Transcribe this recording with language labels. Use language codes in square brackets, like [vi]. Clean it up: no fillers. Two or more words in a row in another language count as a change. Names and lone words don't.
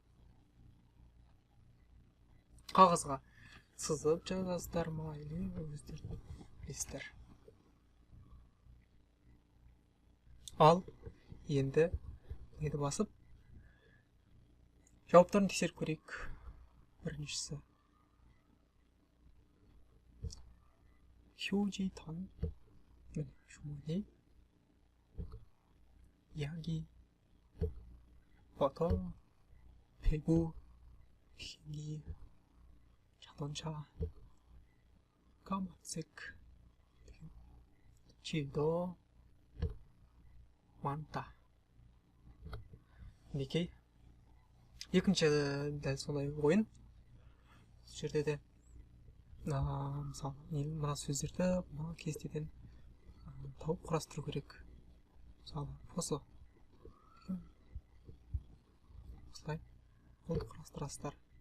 [kk] қағазға сызып жазасыздар ма, или өздеріңіз білесіздер. ал енді неді басып жауаптарын тексеріп көрейік. [ko] біріншісі 휴지돈, 주머니, 이야기, 버터, 배구, 비행기, 자동차, 까만색, 질도 많다. [kk] мінекей. екінші дәл солай ойын. бұл жерде де мысалы мына сөздерді мына кестеден тауып құрастыру керек. мысалы осы осылай құрастырасыздар.